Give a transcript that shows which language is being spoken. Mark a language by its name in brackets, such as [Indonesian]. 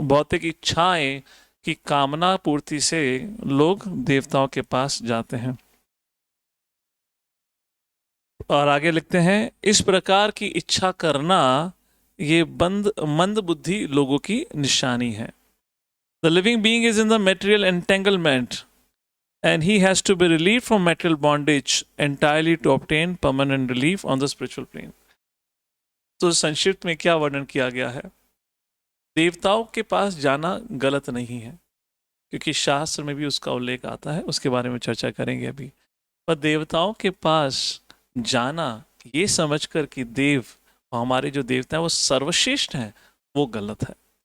[Hindi] भौतिक इच्छाएं की कामना पूर्ति से लोग देवताओं के पास जाते हैं। और आगे लिखते हैं, इस प्रकार की इच्छा करना ये मंद बुद्धि लोगों की निशानी है। [English] The living being is in the material entanglement and he has to be relieved from material bondage entirely to obtain permanent relief on the spiritual plane. [Hindi] तो संक्षिप्त में क्या वर्णन किया गया है? देवताओं के पास जाना गलत नहीं है, क्योंकि शास्त्र में भी उसका उल्लेख आता है, उसके बारे में चर्चा करेंगे अभी। पर देवताओं के पास जाना ये समझकर कि देव हमारे जो देवता हैं वो सर्वश्रेष्ठ हैं, वो गलत है।